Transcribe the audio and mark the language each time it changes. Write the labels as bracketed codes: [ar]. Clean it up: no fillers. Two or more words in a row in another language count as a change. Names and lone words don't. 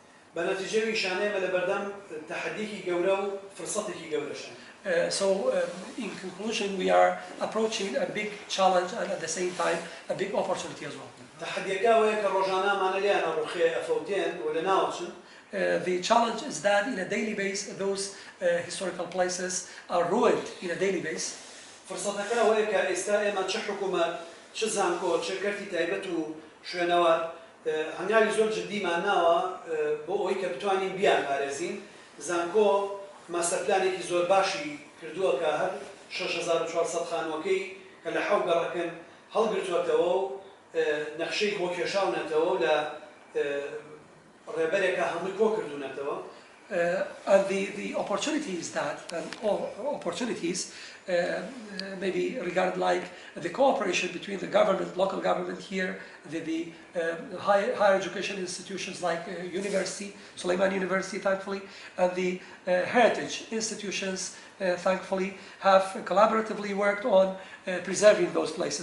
[en] So in conclusion, we are approaching a big challenge and at the same time a big opportunity as well. The challenge is that in a daily basis, those historical places are ruined in a daily basis. [ckb] هەنگاوی زۆر جددیمانناوە بۆ ئەوەی کە بتوانین بیان پارێزین. زانکۆ ماستەرپلانێکی زۆر باشی کردووە کە هەر 6400 خانووەکەی کە لە حەو گەڕەکەن هەڵگرتووەتەوە و نەخشەی بۆ کێشاونەتەوە لە ڕێبەرێکە هەمووی کۆ کردوونەتەوە. [en] And the opportunities that maybe regard like the cooperation between the government, local government here, the higher education institutions like university, Süleyman University, thankfully, and the heritage institutions, thankfully, have collaboratively worked on preserving those places.